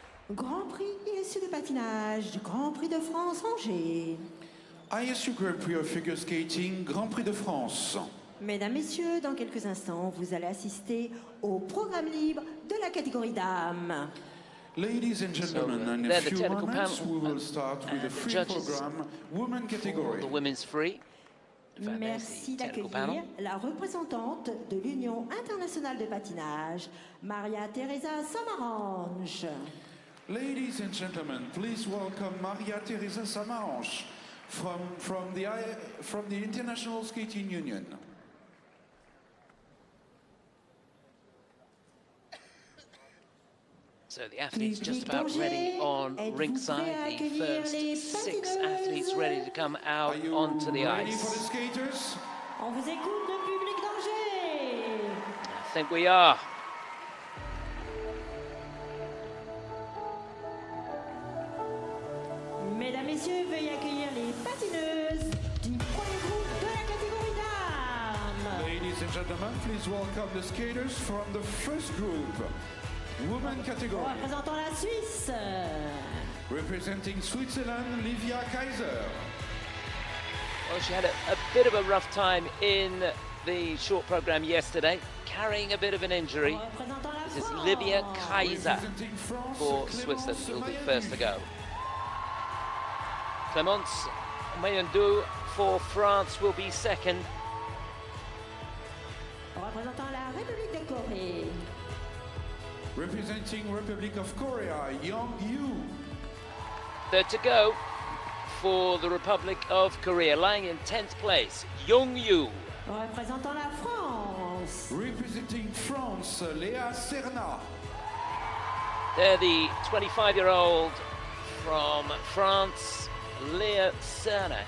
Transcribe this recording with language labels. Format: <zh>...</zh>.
<fr>Grand Prix ISU de patinage du Grand Prix de France Angers.</fr> <en>ISU Grand Prix of Figure Skating, Grand Prix de France.</en> <fr>Mesdames, Messieurs, dans quelques instants, vous allez assister au programme libre de la catégorie dames.</fr> <en>Ladies and gentlemen, in a few moments we will start with the free program women category. The women's free.</en> <fr>Merci d'accueillir la représentante de l'Union internationale de patinage, Maria Teresa Samaranch.</fr> <en>Ladies and gentlemen, please welcome Maria Teresa Samaranch from the International Skating Union. So the athletes just about ready on ringside. The first 6 athletes ready to come out onto the ice. For the skaters?</en> <fr>On vous écoute de public d'Angers.</fr> <en>I think we are.</en> <fr>Mesdames, Messieurs, veuillez accueillir les patineuses du premier groupe de la catégorie dames.</fr> <en>Ladies and gentlemen, please welcome the skaters from the first group. Women category.</en> <fr>Représentant la Suisse.</fr> <en>Representing Switzerland, Livia Kaiser. Well, she had a bit of a rough time in the short program yesterday, carrying a bit of an injury. This is Livia Kaiser for Switzerland, who will be first to go. Clemence Mayindu for France will be second.</en> <fr>Représentant la République de Corée.</fr> <en>Representing Republic of Korea, Young-Yu. Third to go for the Republic of Korea, lying in 10th place, Young-Yu.</en> <fr>Représentant la France.</fr> <en>Representing France, Lea Serna. They're the 25-year-old from France, Lea Serna.</en>